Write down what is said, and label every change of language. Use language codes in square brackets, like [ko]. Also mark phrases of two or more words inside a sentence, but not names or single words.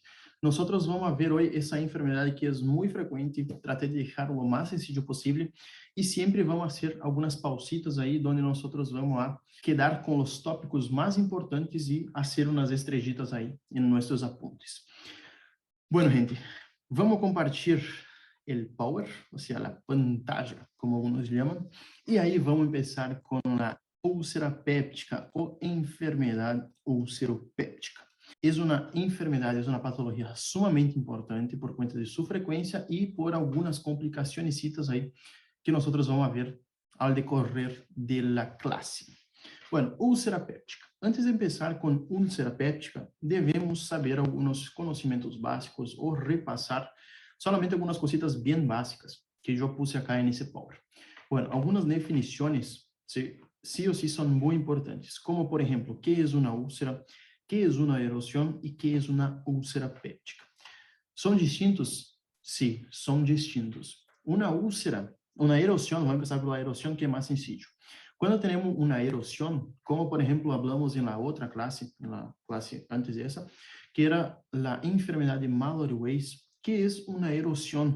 [es] Nosotros vamos a ver hoy esa enfermedad que es muy frecuente, traté de dejarlo lo más sencillo posible y siempre vamos a hacer algunas pausitas ahí donde nosotros vamos a quedar con los tópicos más importantes y hacer unas estrellitas ahí en nuestros apuntes. Bueno, gente, vamos a compartir el power, o sea, la pantalla, como algunos llaman, y ahí vamos a empezar con la úlcera péptica o enfermedad ulceropéptica. [pt] É uma enfermidade, é uma patologia sumamente importante por conta de sua frequência e por algumas complicações aí que nós vamos ver ao decorrer da classe. [es] Bueno, úlcera péptica. [pt] Antes de começar com úlcera péptica, devemos saber alguns conhecimentos básicos ou repassar solamente algumas cositas bem básicas que eu [es] puse acá [pt] nesse power. Bueno, algumas definições [es] sí o sí [pt] são muito importantes, como por exemplo, o que é uma úlcera, [es] ¿qué es una erosión y qué es una úlcera péptica? ¿Son distintos? Sí, son distintos. Una úlcera, una erosión, vamos a empezar por la erosión, que es más sencillo. Cuando tenemos una erosión, como por ejemplo hablamos en la otra clase, en la clase antes de esa, que era la enfermedad de Mallory-Weiss, que es una erosión.